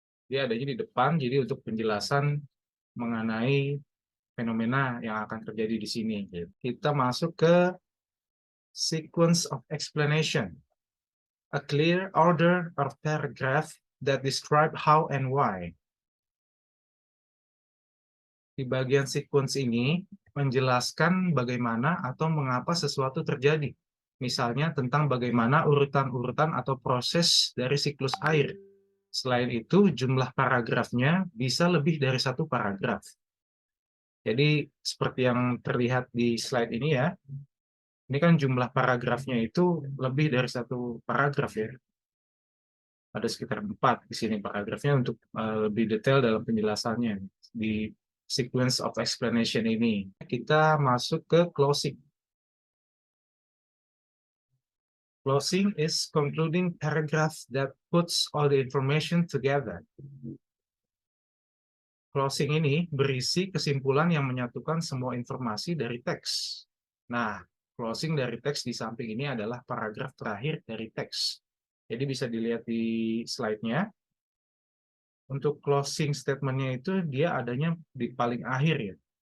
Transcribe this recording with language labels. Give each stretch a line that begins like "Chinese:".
Indonesian: Dia adanya di depan, jadi untuk penjelasan mengenai fenomena yang akan terjadi di sini. Kita masuk ke sequence of explanation.
English: A clear order of paragraph that describe how and why.
Indonesian: Di bagian sequence ini, menjelaskan bagaimana atau mengapa sesuatu terjadi. Misalnya tentang bagaimana urutan-urutan atau proses dari siklus air. Selain itu, jumlah paragrafnya bisa lebih dari satu paragraf. Jadi, seperti yang terlihat di slide ini ya, ini kan jumlah paragrafnya itu lebih dari satu paragraf ya. Ada sekitar 4 di sini paragrafnya untuk lebih detail dalam penjelasannya di sequence of explanation ini. Kita masuk ke closing.
English: Closing is concluding paragraph that puts all the information together.
Indonesian: Closing ini berisi kesimpulan yang menyatukan semua informasi dari teks. Nah, closing dari teks di samping ini adalah paragraf terakhir dari teks. Jadi bisa dilihat di slide-nya. Untuk closing statement-nya itu dia adanya di paling akhir ya.